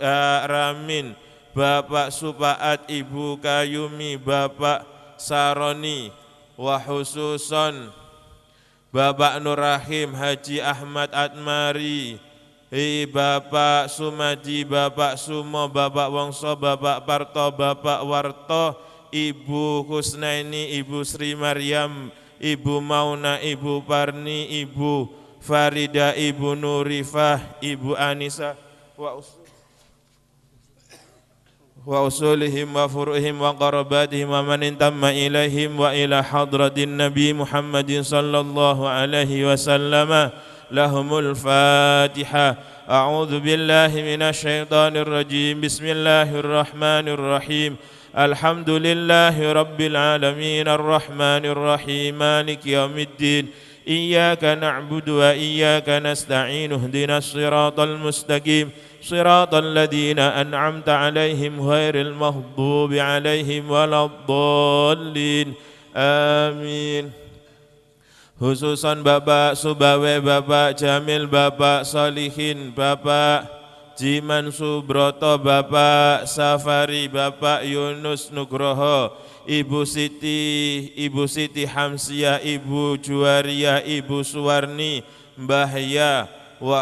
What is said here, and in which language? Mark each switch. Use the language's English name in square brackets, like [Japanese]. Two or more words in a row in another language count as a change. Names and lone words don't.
[Indonesian] Ramin, Bapak Supaat, Ibu Kayumi, Bapak Saroni, [Arabic] وخصوصاً [Indonesian] Bapak Nur Rahim, Haji Ahmad Atmari, Bapak Sumadi, Bapak Sumo, Bapak Wongso, Bapak Parto, Bapak Warto, Ibu Kusnaini, Ibu Sri Maryam, Ibu Mauna, Ibu Parni, Ibu Farida, Ibu Nurifah, Ibu Anissa [Arabic] وأصولهم وفروعهم وقرابتهم ومن انتمى إليهم وإلى حضرة النبي محمد صلى الله عليه وسلم. لهم الفاتحة. أعوذ بالله من الشيطان الرجيم. بسم الله الرحمن الرحيم. الحمد لله رب العالمين الرحمن الرحيم مالك يوم الدين. إياك نعبد وإياك نستعين. اهدنا الصراط المستقيم. صراط الذين أنعمت عليهم غير المغضوب عليهم ولا الضالين. Amin. [Indonesian] Khususan Bapak Subawe, Bapak Jamil, Bapak Solihin, Bapak Jiman Subroto, Bapak Safari, Bapak Yunus Nugroho, Ibu Siti Hamsia, Ibu Juwaria, Ibu Suwarni, Mbah Ya, wa